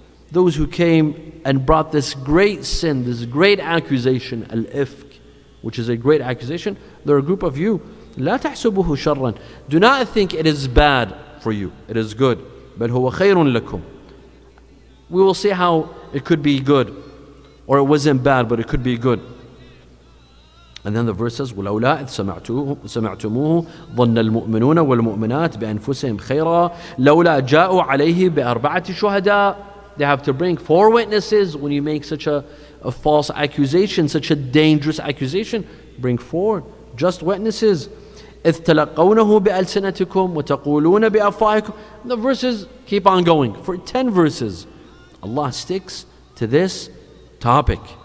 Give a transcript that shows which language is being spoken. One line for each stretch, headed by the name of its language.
English: Those who came and brought this great sin, this great accusation, al-ifk, which is a great accusation, they're a group of you.
Arabic: لَا تَحْسُبُهُ شَرًّا.
English: Do not think it is bad for you, it is good.
Arabic: بَلْ هُوَ خَيْرٌ لَكُمْ.
English: We will see how it could be good, or it wasn't bad, but it could be good. And then the verse says,
Arabic: وَلَوْلَا إِذْ سَمَعْتُمُوهُ ظَنَّ الْمُؤْمِنُونَ وَالْمُؤْمِنَاتِ بِأَنفُسِهِمْ خَيْرًا لَوْلَا جَاءُوا عَلَيْهِ بِأَرْبَعَةِ شُهَدَاء.
English: They have to bring 4 witnesses when you make such a false accusation, such a dangerous accusation. Bring 4 just witnesses.
Arabic: إِذْ تَلَقَّوْنَهُ بِأَلْسِنَتِكُمْ وَتَقُولُونَ بِأَفْوَاهِكُمْ.
English: The verses keep on going. For 10 verses, Allah sticks to this topic.